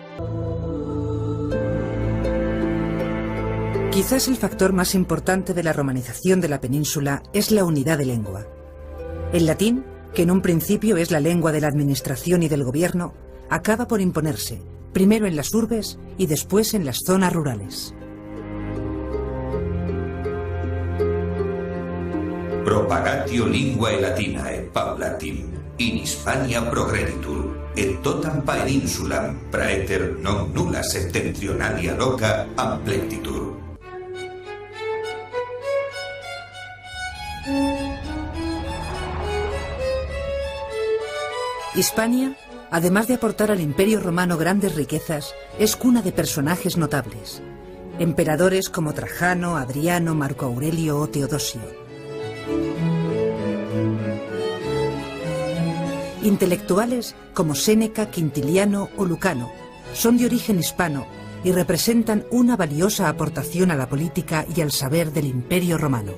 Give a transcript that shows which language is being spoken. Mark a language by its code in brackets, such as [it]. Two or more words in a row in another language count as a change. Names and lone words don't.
[es] Quizás el factor más importante de la romanización de la península es la unidad de lengua. El latín, que en un principio es la lengua de la administración y del gobierno, acaba por imponerse, primero en las urbes y después en las zonas rurales. [la] Propagatio linguae latinae paulatim in Hispania progreditur et totam peninsulam praeter non nulla septentrionalia loca amplectitur. [es] Hispania, además de aportar al Imperio Romano grandes riquezas, es cuna de personajes notables. Emperadores como Trajano, Adriano, Marco Aurelio o Teodosio. Intelectuales como Séneca, Quintiliano o Lucano son de origen hispano y representan una valiosa aportación a la política y al saber del Imperio Romano.